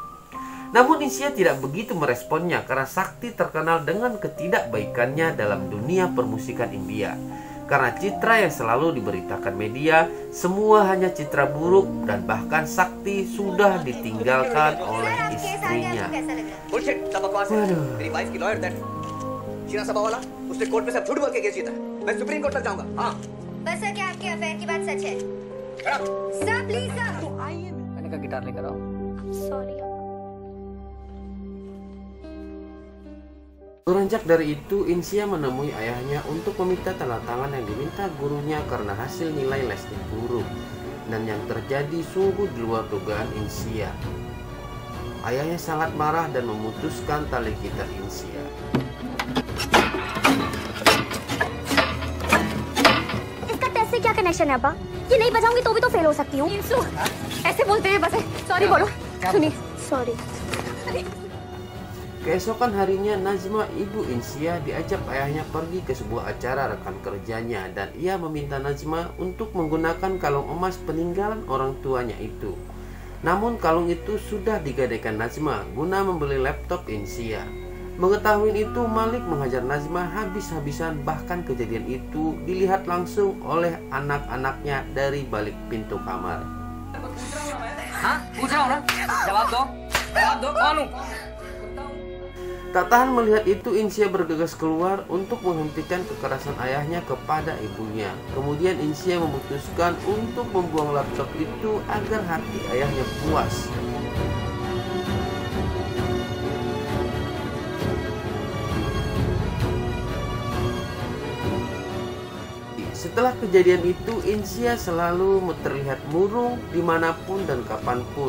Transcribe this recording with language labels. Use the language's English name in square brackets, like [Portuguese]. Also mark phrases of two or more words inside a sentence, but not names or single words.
[Indonesian] Namun Insia tidak begitu meresponnya karena Sakti terkenal dengan ketidakbaikannya dalam dunia permusikan India. Karena citra yang selalu diberitakan media, semua hanya citra buruk dan bahkan Sakti sudah ditinggalkan oleh istrinya. [Hindi] बुलशिट सब बकवास है मेरी वाइफ की [English] lawyer that [Hindi] शीना सभा वाला उसने कोर्ट में सब झूठ बोल के केस जीता मैं सुप्रीम कोर्ट तक जाऊंगा हां बस सर क्या आपके अफेयर की बात सच है सर प्लीज सर मैंने कहा गिटार लेकर आओ। सॉरी [Indonesian] Beranjak dari itu, Insia menemui ayahnya untuk meminta tanda tangan yang diminta gurunya karena hasil nilai lesnya buruk. Dan yang terjadi sungguh di luar dugaan Insia. Ayahnya sangat marah dan memutuskan tali gitar Insia. [Hindi] इसका टेस्ट से क्या कनेक्शन है अपा? ये नहीं बजाऊंगी तो भी तो फेल हो सकती हूँ। ऐसे बोलते हैं बस। सॉरी बोलो। सुनिए सॉरी। [Indonesian] Keesokan harinya, Najma, ibu Insia, diajak ayahnya pergi ke sebuah acara rekan kerjanya dan ia meminta Najma untuk menggunakan kalung emas peninggalan orang tuanya itu. Namun kalung itu sudah digadaikan Najma guna membeli laptop Insia. Mengetahui itu, Malik menghajar Najma habis-habisan, bahkan kejadian itu dilihat langsung oleh anak-anaknya dari balik pintu kamar. [Hindi] हाँ पूछ रहा हूँ ना, जवाब दो कौन हूँ? [Indonesian] Tak tahan melihat itu, Insia bergegas keluar untuk menghentikan kekerasan ayahnya kepada ibunya. Kemudian Insia memutuskan untuk membuang laptop itu agar hati ayahnya puas. Setelah kejadian itu, Insia selalu terlihat murung dimanapun dan kapanpun.